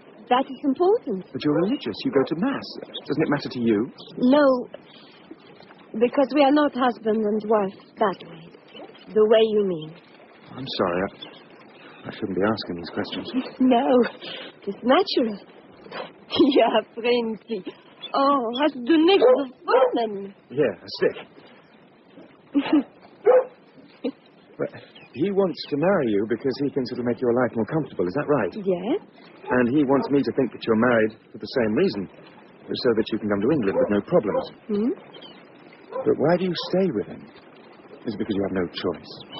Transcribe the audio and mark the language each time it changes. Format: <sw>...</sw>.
<en>That is important. But you're religious. You go to Mass. Doesn't it matter to you? No. Because we are not husband and wife that way. The way you mean. I'm sorry. I shouldn't be asking these questions. No. It's natural. Ja, Francie.</en> <de>Oh, hast du nichts gefunden?</de> <en>Yeah, a stick. But he wants to marry you because he thinks it'll make your life more comfortable. Is that right? Yes. And he wants me to think that you're married for the same reason, so that you can come to England with no problems. But why do you stay with him? Is it because you have no choice?</en>